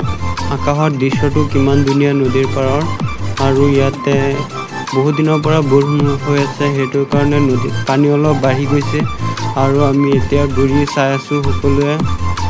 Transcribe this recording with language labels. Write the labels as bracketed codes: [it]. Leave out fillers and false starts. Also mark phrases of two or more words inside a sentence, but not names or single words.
[as] আকাশৰ দিশ্যতো কিমান ধুনীয়া নদীৰ পাৰৰ আৰু যতে বহুত দিনৰ পৰা বৰষুণ হৈ আছে সেইটো কাৰণে নদী পানী ওলাই বাহি গৈছে আৰু আমি এতিয়া ঘূৰি চাই আছো সকলোৱে